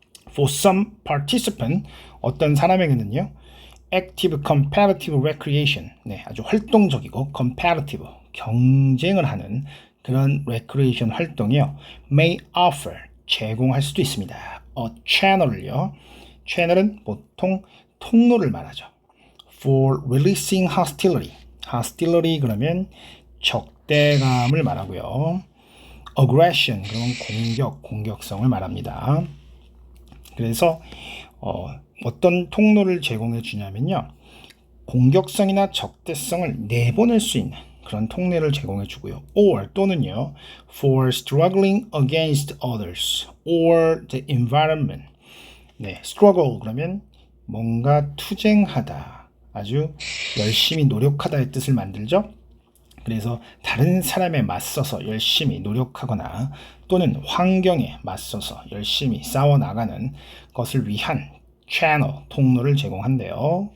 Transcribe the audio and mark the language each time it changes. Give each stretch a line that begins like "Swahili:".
English: For some participant
Korean: 어떤 사람에게는요
English: active competitive recreation
Korean: 네, 아주 활동적이고 competitive 경쟁을 하는 그런 recreation 활동이요
English: may offer
Korean: 제공할 수도 있습니다. channel을요 채널은 보통 통로를 말하죠.
English: For releasing hostility.
Korean: hostility 그러면 적대감을 말하고요. aggression 그러면 공격성을 말합니다. 그래서 어떤 통로를 제공해 주냐면요. 공격성이나 적대성을 내보낼 수 있는 그런 통로를 제공해 주고요. or 또는요.
English: for struggling against others or the environment.
Korean: 네, struggle 그러면 뭔가 투쟁하다, 아주 열심히 노력하다의 뜻을 만들죠. 그래서 다른 사람에 맞서서 열심히 노력하거나 또는 환경에 맞서서 열심히 싸워나가는 것을 위한 채널, 통로를 제공한대요.